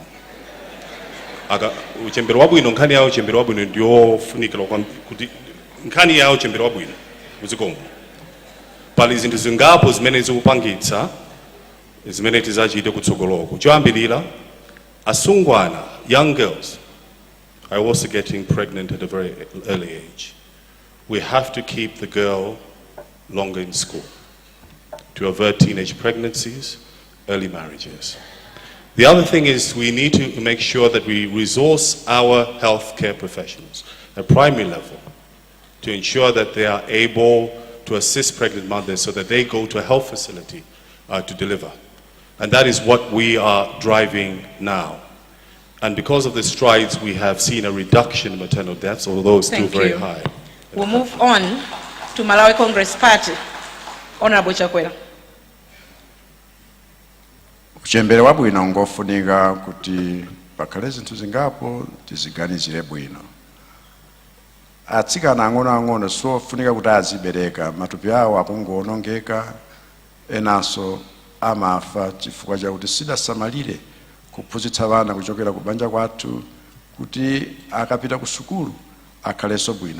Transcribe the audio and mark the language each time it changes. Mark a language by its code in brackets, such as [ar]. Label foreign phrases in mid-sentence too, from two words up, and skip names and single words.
[ny] Uchembere wabwino, nkhani ya uchembere wabwino ndiyofunikira kuti nkhani ya uchembere wabwino muzikomo. Pali zinthu zingapo zimene zikupangitsa zimene tizachite kutsogoloko. Choyambirira asungwana, [en] young girls, are also getting pregnant at a very early age. We have to keep the girl longer in school to avert teenage pregnancies, early marriages. The other thing is we need to make sure that we resource our healthcare professionals at primary level to ensure that they are able to assist pregnant mothers so that they go to a health facility to deliver. And that is what we are driving now. And because of the strides, we have seen a reduction in maternal deaths, although it's still very high. We'll move on to Malawi Congress Party. Honorable Chakwera. [ny] Uchembere wabwino ngofunika kuti pakhale zinthu zingapo tiziganizire bwino. Atsikana ang'ono sofunika kuti azibereka, matupi awo akungoonongeka, enanso amafa chifukwa chakuti sidasamalire kuphunzitsa vana kuchokera kubanja kwathu kuti akapita ku sukulu akhalenso bwino.